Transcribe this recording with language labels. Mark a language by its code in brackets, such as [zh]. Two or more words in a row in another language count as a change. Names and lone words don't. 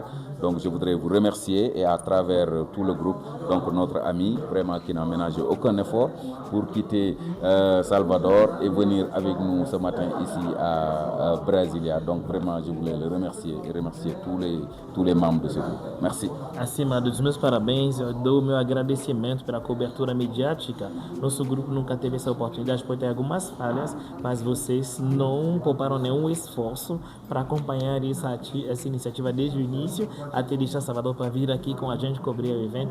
[fr] Donc je voudrais vous remercier et à travers tout le groupe, donc notre ami, vraiment qui n'a ménagé aucun effort pour quitter Salvador et venir avec nous ce matin ici à Brasilia. Donc vraiment, je voulais le remercier et remercier tous les membres de ce groupe. Merci. [pt] Acima dos meus parabéns, eu dou o meu agradecimento pela cobertura mediática. Nosso grupo nunca teve essa oportunidade, pode ter algumas falhas, mas vocês não pouparam nenhum esforço para acompanhar essa iniciativa desde o início, até deixar Salvador para vir aqui com a gente cobrir o evento.